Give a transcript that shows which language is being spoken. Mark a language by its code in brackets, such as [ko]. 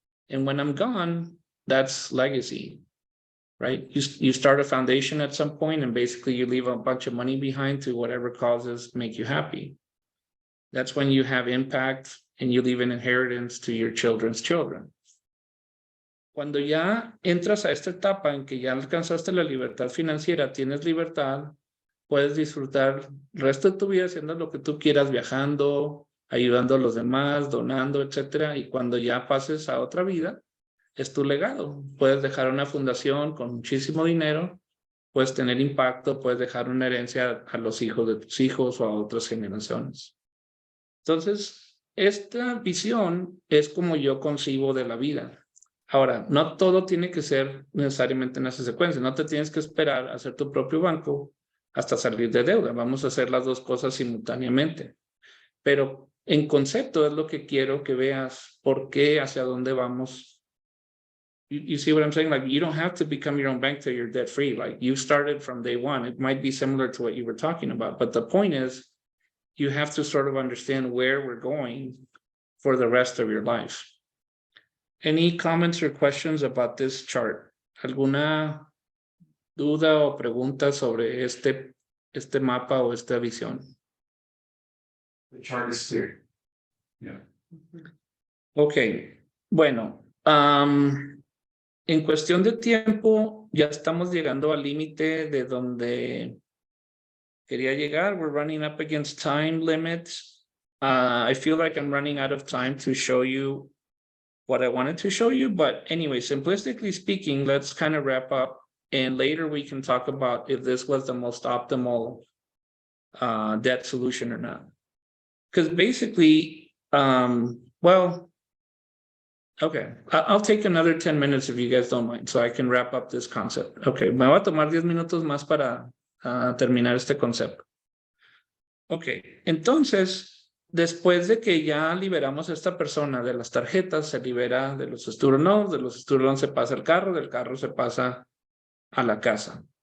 [en] And when I'm gone, that's legacy, right? You start a foundation at some point and basically you leave a bunch of money behind to whatever causes make you happy. That's when you have impact and you leave an inheritance to your children's children. [es] Cuando ya entras a esta etapa en que ya alcanzaste la libertad financiera, tienes libertad, puedes disfrutar el resto de tu vida haciendo lo que tú quieras, viajando, ayudando a los demás, donando, etcétera. Y cuando ya pases a otra vida, es tu legado. Puedes dejar una fundación con muchísimo dinero, puedes tener impacto, puedes dejar una herencia a los hijos de tus hijos o a otras generaciones. Entonces, esta visión es como yo concibo de la vida. Ahora, no todo tiene que ser necesariamente en esa secuencia. No te tienes que esperar a hacer tu propio banco hasta salir de deuda. Vamos a hacer las dos cosas simultáneamente. Pero en concepto es lo que quiero que veas por qué, hacia dónde vamos. [en] You see what I'm saying? Like, you don't have to become your own bank till you're debt free. Like, you started from day one. It might be similar to what you were talking about. But the point is, you have to sort of understand where we're going for the rest of your life. Any comments or questions about this chart? [es] ¿Alguna duda o pregunta sobre este mapa o esta visión? [en] The chart is clear. Yeah. [es] Ok, bueno, en cuestión de tiempo ya estamos llegando al límite de donde quería llegar. [en] We're running up against time limits. I feel like I'm running out of time to show you what I wanted to show you, but anyway, simplistically speaking, let's kind of wrap up, and later we can talk about if this was the most optimal debt solution or not. Because basically, well, okay, I'll take another 10 minutes if you guys don't mind, so I can wrap up this concept. [es] Okay, me voy a tomar 10 minutos más para terminar este concepto. Ok, entonces, después de que ya liberamos a esta persona de las tarjetas, se libera de los student loans, de los student loans se pasa al carro, del carro se pasa a la casa.